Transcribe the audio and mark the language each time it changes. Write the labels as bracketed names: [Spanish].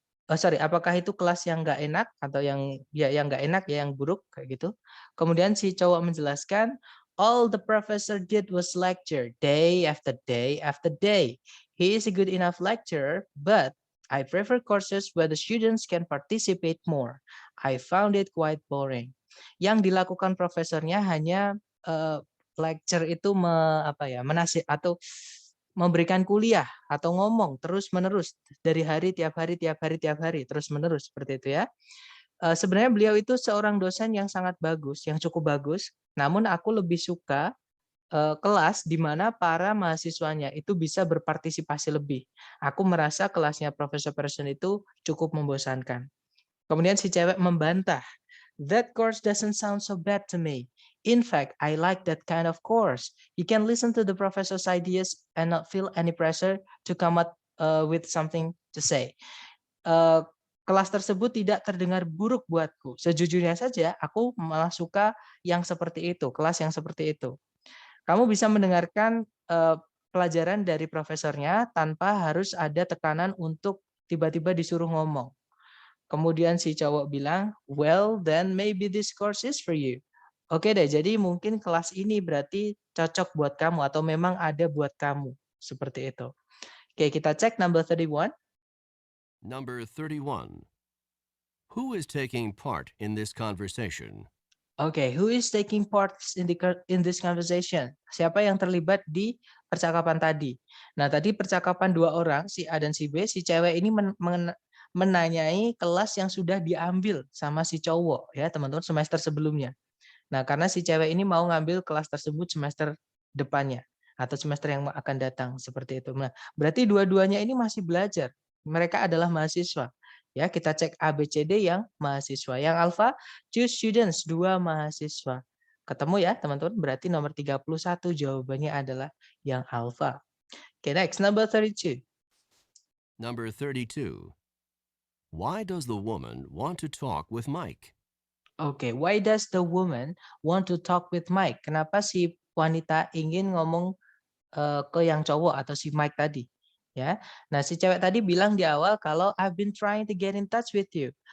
[Indonesian] Apakah itu kelas yang nggak enak atau yang nggak enak ya, yang buruk kayak gitu? Kemudian si cowok menjelaskan, [English] all the professor did was lecture day after day after day. He is a good enough lecturer, but I prefer courses where the students can participate more. I found it quite boring. [Indonesian] Yang dilakukan profesornya hanya lecture itu atau memberikan kuliah atau ngomong terus-menerus dari hari tiap hari terus menerus seperti itu ya. Sebenarnya beliau itu seorang dosen yang sangat bagus, yang cukup bagus. Namun aku lebih suka kelas di mana para mahasiswanya itu bisa berpartisipasi lebih. Aku merasa kelasnya Profesor Person itu cukup membosankan. Kemudian si cewek membantah, [English] that course doesn't sound so bad to me. In fact, I like that kind of course. You can listen to the professor's ideas and not feel any pressure to come up with something to say. [Indonesian] Kelas tersebut tidak terdengar buruk buatku. Sejujurnya saja, aku malah suka yang seperti itu, kelas yang seperti itu. Kamu bisa mendengarkan pelajaran dari profesornya tanpa harus ada tekanan untuk tiba-tiba disuruh ngomong. Kemudian si cowok bilang, [English] well, then maybe this course is for you. [Indonesian] Oke deh, jadi mungkin kelas ini berarti cocok buat kamu atau memang ada buat kamu. Seperti itu. Oke, kita cek [English] number 31. Number 31. Who is taking part in this conversation? Oke, who is taking part in this conversation? [Indonesian] Siapa yang terlibat di percakapan tadi? Nah, tadi percakapan dua orang, si A dan si B, si cewek ini menanyai kelas yang sudah diambil sama si cowok ya, teman-teman, semester sebelumnya. Nah, karena si cewek ini mau ngambil kelas tersebut semester depannya atau semester yang akan datang seperti itu. Nah, berarti dua-duanya ini masih belajar. Mereka adalah mahasiswa. Ya, kita cek A, B, C, D yang mahasiswa. Yang alfa, [English] choose students, [Indonesian] 2 mahasiswa. Ketemu ya, teman-teman. Berarti nomor 31 jawabannya adalah yang alfa. [English] Okay, next, number 32. Number 32. Why does the woman want to talk with Mike? Oke, why does the woman want to talk with Mike? [Indonesian] Kenapa si wanita ingin ngomong ke yang cowok atau si Mike tadi? Ya, nah si cewek tadi bilang di awal kalau [English] I've been trying to get in touch with you.